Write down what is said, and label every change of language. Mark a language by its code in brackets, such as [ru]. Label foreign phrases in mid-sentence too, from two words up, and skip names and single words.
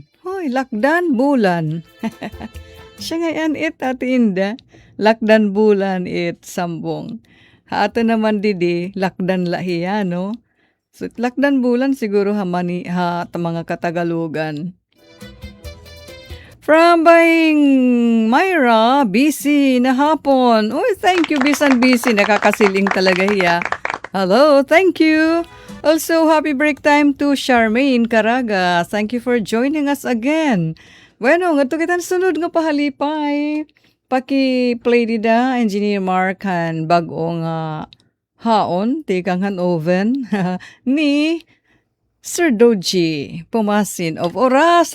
[war] Uy, lakdan, bulan. Siya ngayon Ate Inda, lakdan bulan sambong. Ato naman didi, lakdan lahiya, no? So, lakdan bulan siguro mga Katagalugan. From Baying Myra, busy na hapon. Uy, [en] thank you, [war] bisan busy. Nakakasiling talaga hiya. [en] Hello, thank you. Also, happy break time to Charmaine Caraga. Thank you for joining us again. [war] Bueno, nga kita sunod nga pahalipay. Paki-play dida, Engineer Mark, han bagong haon, tikang han oven, ni Sir Doji Pumasin of Oras.